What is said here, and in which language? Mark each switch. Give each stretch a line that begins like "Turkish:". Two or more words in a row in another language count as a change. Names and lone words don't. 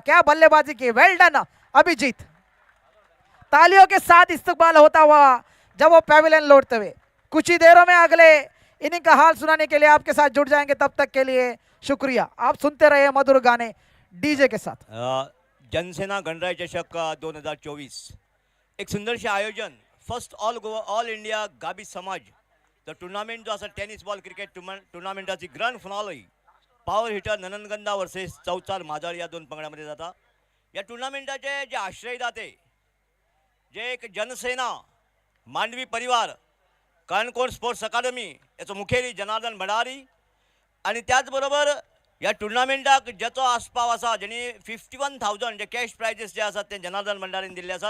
Hindi: क्या बल्लेबाजी की,
English: well done
Hindi: अभिजीत। तालियों के साथ इस्तकबाल होता हुआ जब वो पैविलियन लौटते हुए। कुछ ही देरों में अगले इनिंग का हाल सुनाने के लिए आपके साथ जुड़ जाएंगे। तब तक के लिए शुक्रिया। आप सुनते रहे मधुर गाने डीजे के साथ।
Konkani: जनसेना गणराज्य चषक 2024 एक सुंदरशे आयोजन।
English: First All India
Konkani: गाबी समाज द टुर्नामेंट जो असा
English: tennis ball cricket
Konkani: टुर्नामेंटाची
English: grand finale
Konkani: पॉवर हिटर नननगंदा वर्सेस चौचार माझाळ या दोन पंगडामध्ये जाता। या टुर्नामेंटाचे जे आश्रयदाते जे एक जनसेना, मांडवी परिवार, काणकोण स्पोर्ट्स अकादमी याचो मुखेली जनार्दन भंडारी आणि त्याचबरोबर या टुर्नामेंटाक ज्याचो आस्पाव आसा, ज्यांनी 51,000 जे
English: cash prizes
Konkani: जे आसात ते जनार्दन भंडारीन दिल्ले आसात।